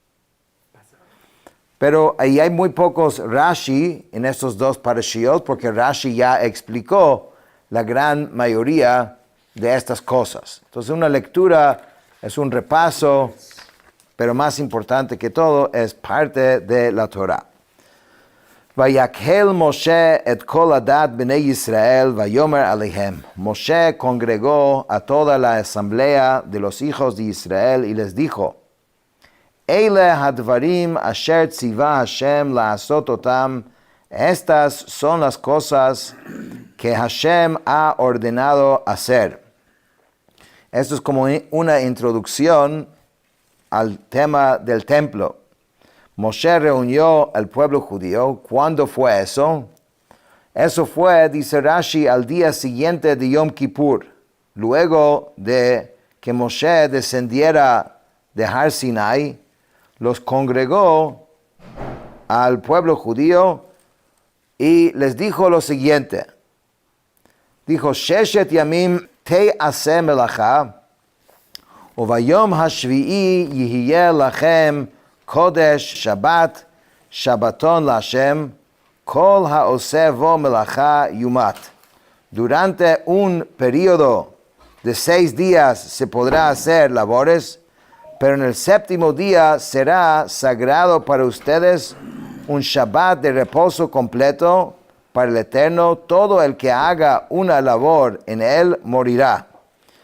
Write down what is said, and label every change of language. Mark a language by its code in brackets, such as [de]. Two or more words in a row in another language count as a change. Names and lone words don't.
[es] Pero ahí hay muy pocos Rashi en estos dos parashiot, porque Rashi ya explicó la gran mayoría de estas cosas. Entonces una lectura es un repaso, pero más importante que todo es parte de la Torah. [he] ויקהל משה את כל עדת בני ישראל ויאמר אלהם. [es] Moshe congregó a toda la asamblea de los hijos de Israel y les dijo: [he] אלה הדברים אשר צוה השם לעשות אתם. [es] Estas son las cosas que Hashem ha ordenado hacer. Esto es como una introducción al tema del templo. Moshe reunió al pueblo judío. ¿Cuándo fue eso? Eso fue, dice Rashi, al día siguiente de Yom Kippur, luego de que Moshe descendiera de Har Sinai. Los congregó al pueblo judío y les dijo lo siguiente. Dijo: [he] ששת ימים תעשה מלאכה וביום השביעי יהיה לכם קדש שבת שבתון להשם כל העשה בו מלאכה יומת. [es] Durante un periodo de 6 días se podrá hacer labores, pero en el séptimo día será sagrado para ustedes, un Shabbat de reposo completo para el Eterno. Todo el que haga una labor en él morirá.